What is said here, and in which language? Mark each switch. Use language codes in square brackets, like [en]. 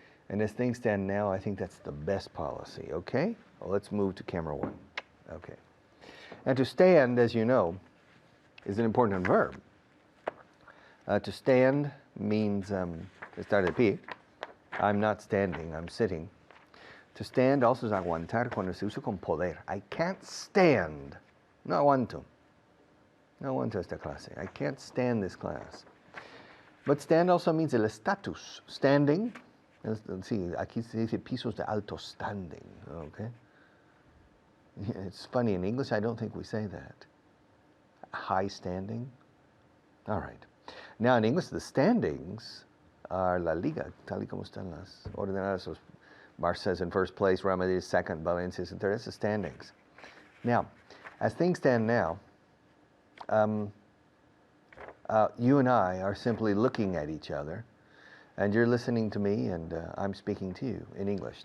[en] And as things stand now, I think that's the best policy, okay? Well, let's move to camera 1. Okay. And to stand, as you know, is an important verb. To stand means, [es] estar de pie. [en] I'm not standing, I'm sitting. [es] To stand also es aguantar cuando se usa con poder. [en] I can't stand. [es] No aguanto. No aguanto esta clase. [en] I can't stand this class. But stand also means [es] el estatus. [en] Standing. [es] Sí, aquí se dice pisos de alto standing, okay? [en] It's funny, in English I don't think we say that. High standing? All right. Now in English the standings are [es] la liga, tal y como están las ordenadas. [en] So Barca's in first place, Real Madrid is second, Valencia is in third. That's the standings. Now, as things stand now, you and I are simply looking at each other, and you're listening to me, and I'm speaking to you in English.